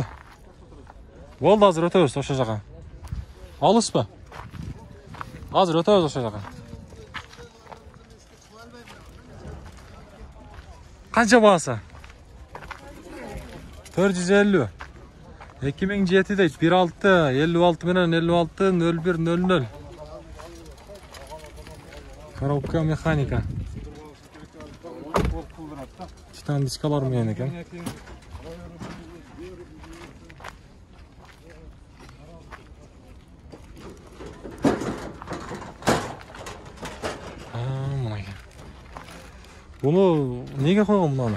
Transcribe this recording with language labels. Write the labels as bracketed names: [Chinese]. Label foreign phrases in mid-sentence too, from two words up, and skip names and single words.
[Uzbek] Bo'ldi, hozir o'tamiz o'sha yoqqa. Olismi? Hozir o'tamiz o'sha yoqqa. Qancha bo'lsa? 450. 2007 deyt 16 56 менен 56 01 00. [Kyrgyz] Коробка механика. Титан дискалар менен экен. Буну неге койгон мунаны?